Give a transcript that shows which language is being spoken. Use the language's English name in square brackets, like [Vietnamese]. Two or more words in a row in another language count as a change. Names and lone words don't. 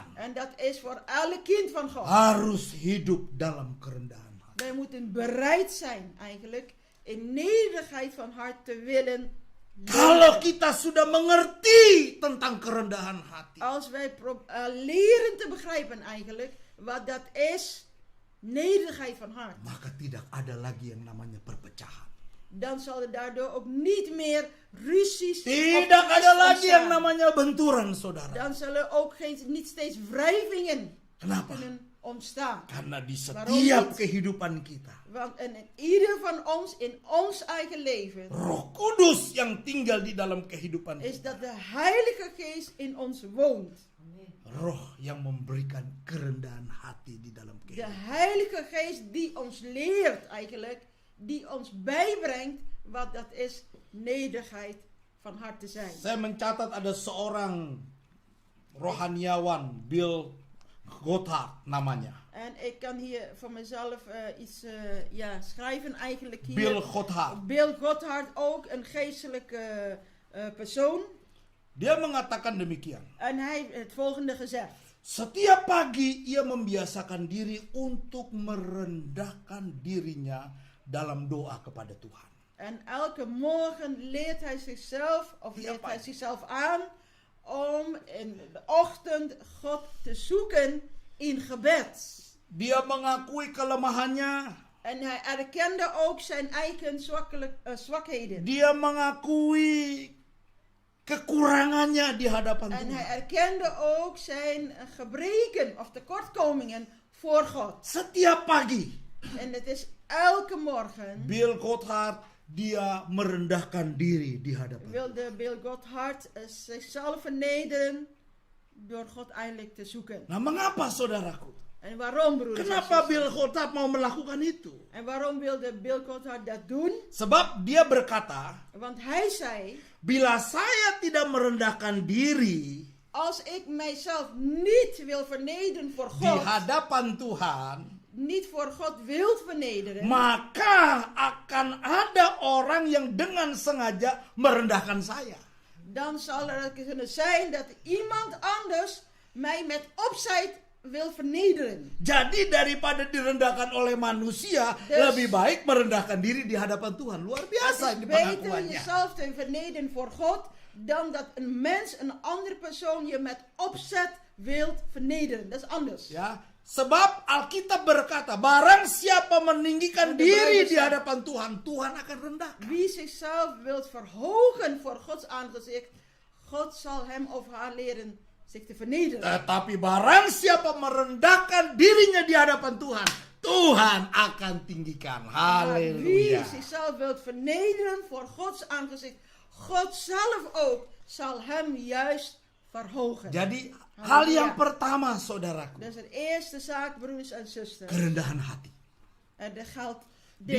[Dutch] En dat is voor elk kind van God. [Indonesian] harus hidup dalam kerendahan hati. [Dutch] Wij moeten bereid zijn eigenlijk in nederigheid van hart te willen [Indonesian] Kalau [Dutch] leven. [Indonesian] kita sudah mengerti tentang kerendahan hati, [Dutch] Als wij leren te begrijpen eigenlijk wat dat is, nederigheid van hart. [Indonesian] maka tidak ada lagi yang namanya perpecahan. [Dutch] Dan zal er daardoor ook niet meer ruzies of [Indonesian] Tidak ada [Dutch] twist [Indonesian] lagi yang [Dutch] ontstaan. [Indonesian] namanya benturan, saudara. [Dutch] Dan zullen ook niet steeds wrijvingen [Indonesian] Kenapa? [Dutch] kunnen ontstaan. [Indonesian] Karena di [Dutch] Waarom [Indonesian] setiap [Dutch] niet? [Indonesian] kehidupan kita, [Dutch] Want in ieder van ons, in ons eigen leven, [Indonesian] Roh Kudus yang tinggal di dalam kehidupan [Dutch] is [Indonesian] kita. [Dutch] dat de Heilige Geest in ons woont. [Indonesian] Roh yang memberikan kerendahan hati di dalam [Dutch] De [Indonesian] kehidupan. [Dutch] Heilige Geest die ons leert eigenlijk, die ons bijbrengt wat dat is nederigheid van hart te zijn. [Indonesian] Saya mencatat ada seorang rohaniawan, Bill Gothard namanya. [Dutch] En ik kan hier voor mezelf iets schrijven eigenlijk hier. Bill Gothard. Bill Gothard, ook een geestelijke persoon. [Indonesian] Dia mengatakan demikian. [Dutch] En hij heeft het volgende gezegd. [Indonesian] Setiap pagi ia membiasakan diri untuk merendahkan dirinya dalam doa kepada Tuhan. [Dutch] En elke morgen leert hij zichzelf, of [Indonesian] Ja, [Dutch] leert [Indonesian] Pak. [Dutch] hij zichzelf aan om in de ochtend God te zoeken in gebed. [Indonesian] Dia mengakui kelemahannya, [Dutch] En hij erkende ook zijn eigen zwakheden. [Indonesian] dia mengakui kekurangannya di hadapan [Dutch] En hij [Indonesian] Tuhan. [Dutch] erkende ook zijn gebreken of tekortkomingen voor God. [Indonesian] Setiap pagi, [Dutch] En het is elke morgen [Indonesian] Bill Gothard, dia merendahkan diri di hadapan Tuhan. [Dutch] wilde Bill Gothard zichzelf vernederen door God eindelijk te zoeken. [Indonesian] Nah, mengapa saudaraku? [Dutch] En waarom, broeders en [Indonesian] Kenapa [Dutch] zusters? [Indonesian] Bill Gothard mau melakukan itu? [Dutch] En waarom wilde Bill Gothard dat doen? [Indonesian] Sebab dia berkata, [Dutch] Want hij zei, [Indonesian] bila saya tidak merendahkan diri [Dutch] als ik mijzelf niet wil vernederen voor [Indonesian] di [Dutch] God, [Indonesian] hadapan Tuhan, [Dutch] niet voor God wilt vernederen, [Indonesian] maka akan ada orang yang dengan sengaja merendahkan saya. [Dutch] dan zal er kunnen zijn dat iemand anders mij met opzet wil vernederen. [Indonesian] Jadi daripada direndahkan oleh manusia, [Dutch] Dus- [Indonesian] lebih baik merendahkan diri di hadapan Tuhan. Luar biasa [Dutch] Het [Indonesian] ini [Dutch] is beter [Indonesian] pengakuannya. [Dutch] jezelf te vernederen voor God, dan dat een mens, een andere persoon je met opzet wilt vernederen. Dat is anders. [Indonesian] Ya, sebab Alkitab berkata, barang siapa meninggikan [Dutch] Want de [Indonesian] diri [Dutch] Bijbel [Indonesian] di [Dutch] zegt- [Indonesian] hadapan Tuhan, Tuhan akan rendahkan. [Dutch] Wie zichzelf wilt verhogen voor Gods aangezicht, God zal hem of haar leren zich te vernederen. [Indonesian] Tetapi barang siapa merendahkan dirinya di hadapan Tuhan, Tuhan akan tinggikan. [Dutch] Maar wie [Indonesian] Haleluya. [Dutch] zichzelf wilt vernederen voor Gods aangezicht, God zelf ook zal hem juist verhogen. [Indonesian] Jadi hal Haleluya. yang pertama saudaraku, [Dutch] Dat is de eerste zaak, broeders en zusters. [Indonesian] kerendahan hati. [Dutch] En er geldt [Indonesian] Di